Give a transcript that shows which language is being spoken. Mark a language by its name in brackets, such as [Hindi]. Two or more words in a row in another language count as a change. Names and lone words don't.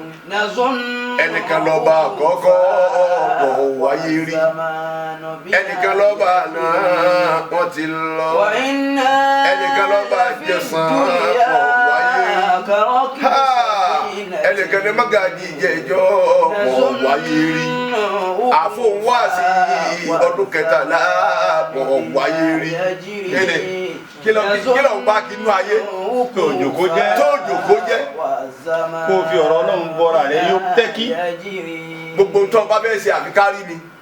[Yoruba] نظن Ẹnìkan lọ́ba àkọ́kọ́, ọ̀pọ̀ wáyé rí. [Arabic] والزمان بنا [Yoruba] Ẹnìkan lọ́ba àná, wọ́n ti lọ. وإنا Ẹnìkan lọ́ba لفي jẹsàn, الدنيا ọ̀pọ̀ wáyé rí. [Arabic] كركب Ha! سفينة. [Yoruba] Ẹnìkan ni Mágàjí jẹjọ, ọ̀pọ̀ wáyé rí. Àfọ̀hún wá sí ọdún kẹtàlá, ọ̀pọ̀ wáyé rí. Kíni? Kí ló ń, kí ló ń bá kí inú ayé? Tó jòkó jẹ́. Tó jòkó jẹ́. Kó o fi ọ̀rọ̀ Ọlọ́run bọ́ra rẹ, yóò tẹ́kí. Gbogbo ohun tó o bá fẹ́ ṣe, àfi ká rí mi.